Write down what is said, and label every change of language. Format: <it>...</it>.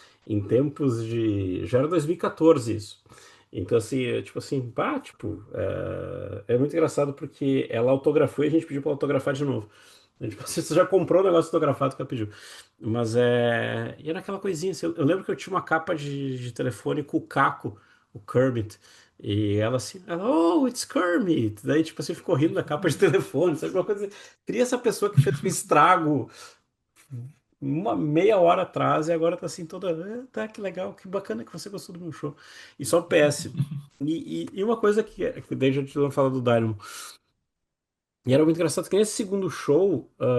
<pt>Em tempos de. Já era 2014 isso. Então, assim, tipo assim, tipo, é muito engraçado porque ela autografou e a gente pediu pra ela autografar de novo. Tipo, você já comprou o negócio autografado que ela pediu. Mas é. E era aquela coisinha assim. Eu lembro que eu tinha uma capa de telefone com o Caco, o Kermit. E ela assim,</pt> <en>oh, it's Kermit.</en> <pt>Daí, tipo assim, ficou rindo da capa de telefone, sabe? Uma coisa. Cria essa pessoa que fez um estrago uma meia hora atrás e agora tá assim toda. Tá, que legal, que bacana que você gostou do meu show. E só PS. E uma coisa que daí já te falar do Dynamo. E era muito engraçado que nesse segundo show.</pt>